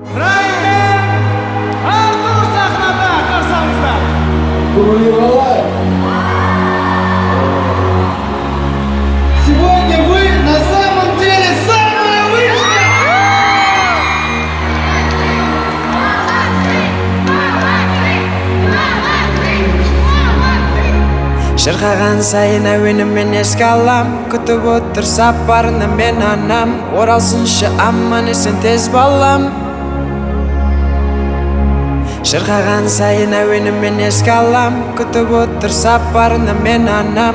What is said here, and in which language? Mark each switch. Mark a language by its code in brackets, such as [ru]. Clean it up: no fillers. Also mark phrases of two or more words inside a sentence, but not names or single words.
[kk] Раймен, Артур сахнада, қарсаңыздар. [ru] Сегодня вы на самом деле самая вышка! [kk] Шырқаған сайын әуенімен еске алам, күтіп отыр сапарына мен анам. Оралсыншы аман есен тез балам. Шырқаған сайын әуенімен еске алам, күтіп отыр сапарына мен анам.